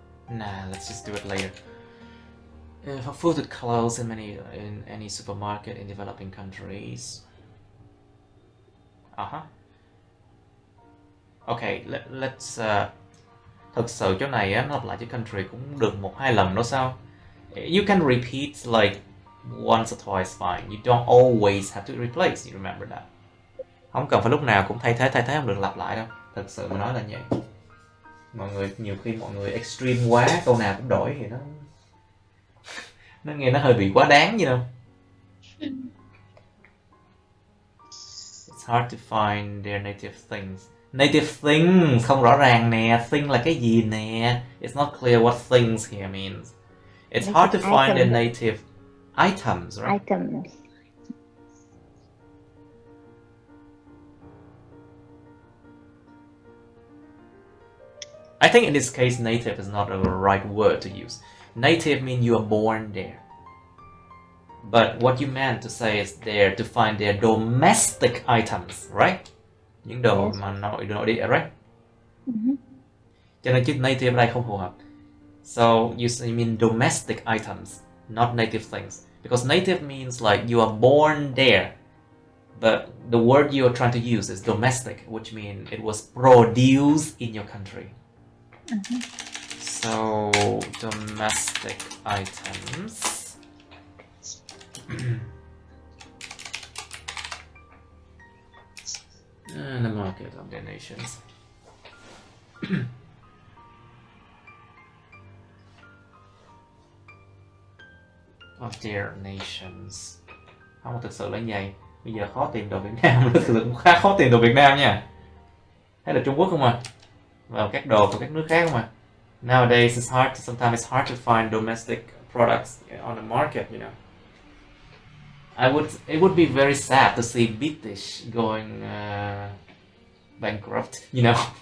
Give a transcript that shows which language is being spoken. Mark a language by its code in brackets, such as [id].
[en] Nah, let's just do it later. Food with clothes in any supermarket in developing countries. Okay, let's [vi] thực sự chỗ này á, nó lặp lại chữ country cũng được 1-2 lần nữa sao? [en] You can repeat like once or twice fine. You don't always have to replace. You remember that. [vi] Không cần phải lúc nào cũng thay thế không được lặp lại đâu. Thật sự mà nói là vậy. Nhiều khi mọi người extreme quá, câu nào cũng đổi thì nó nghe nó hơi bị quá đáng vậy đâu. [en] It's hard to find their native things. [vi] Native things không rõ ràng nè. Thing là cái gì nè? [en] It's not clear what things here means. It's hard to find their native items, right? Items. I think in this case, native is not a right word to use. Native means you are born there. But what you meant to say is there to find their domestic items, right? [vi] Những đồ mà nội địa, [en] right? [vi] Cho nên chữ native ở đây không phù hợp. [en] So you mean domestic items, not native things. Because native means like you are born there. But the word you are trying to use is domestic, which means it was produced in your country. So domestic items. And the market of their nations. Of their nations. [vi] Không, thực sự là như vậy. Bây giờ khó tìm đồ Việt Nam, thực sự cũng khá khó tìm đồ Việt Nam nha. Hay là Trung Quốc không à? Vào các đồ của các nước khác không à? [en] Nowadays sometimes it's hard to find domestic products on the market, you know. It would be very sad to see British going bankrupt, you know.